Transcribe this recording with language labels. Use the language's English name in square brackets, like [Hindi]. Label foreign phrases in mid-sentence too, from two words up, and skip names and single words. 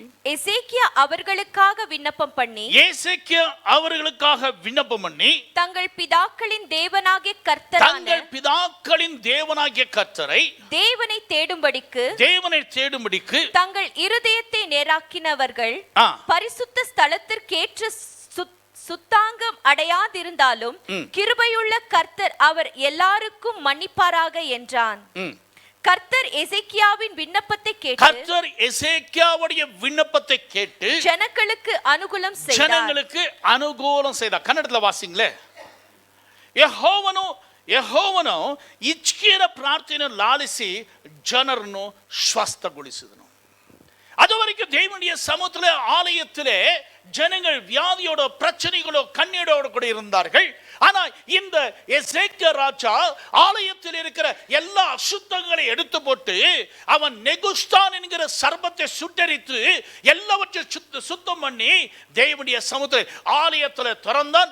[Tamil] எசேக்கியா அவர்களுக்காக விண்ணப்பம் பண்ணி தங்கள் பிதாக்களின் தேவனாகிய கர்த்தரை தேவனை தேடும்படிக்கு தங்கள் இருதயத்தை நேராக்கினவர்கள் பரிசுத்த ஸ்தலத்திற்கேற்ற சுத்தாங்கம் அடையாதிருந்தாலும் கிருபையுள்ள கர்த்தர் அவர் எல்லாருக்கும் மன்னிப்பாராக என்றான். கர்த்தர் எசேக்கியாவின் விண்ணப்பத்தை கேட்டு ஜனங்களுக்கு அனுகூலம் செய்தார். கன்னடத்துல வாசிங்களே. [Kannada] ಯೆಹೋವನು ಇಚ್ಛೆಯ ಪ್ರಾರ್ಥನೆಯನ್ನು ಲಾಲಿಸಿ ಜನರನ್ನು ಸ್ವಸ್ಥಗೊಳಿಸಿದನು. [Tamil] அதுவரைக்கும் தேவனுடைய சமூகத்திலே ஆலயத்திலே ஜனங்கள் வியாதியோட பிரச்சனைகளோ கண்ணீரோடு கூட இருந்தார்கள். ஆனா இந்த எசேக்கியா ராஜா ஆலயத்தில் இருக்கிற எல்லா அசுத்தங்களை எடுத்து போட்டு அவன் நெகுஸ்தான் என்கிற சர்பத்தை சுட்டரித்து எல்லாவற்றையும் சுத்தம் பண்ணி தேவனுடைய சமூகத்திலே ஆலயத்தில் திறந்தான்.